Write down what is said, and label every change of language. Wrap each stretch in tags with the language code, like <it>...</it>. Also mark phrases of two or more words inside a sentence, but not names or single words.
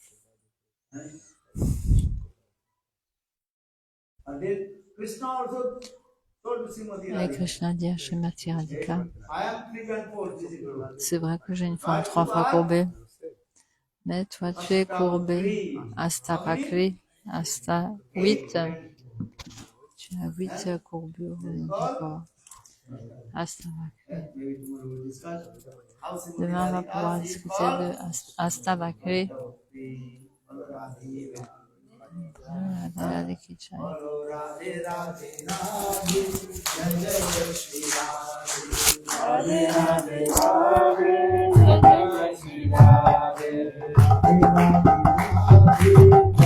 <fr>Et Krishna dit à Srimati Radhika, c'est vrai que j'ai une forme 3 fois courbée, mais toi tu es courbé, Astabakri, Asta 8. Tu as 8 courbures dans ton corps. Astabakri. Demain, on va pouvoir discuter de Astabakri.</fr> <hi>Radhe ki jai. Radhe Radhe Radhe Radhe Radhe Radhe</hi>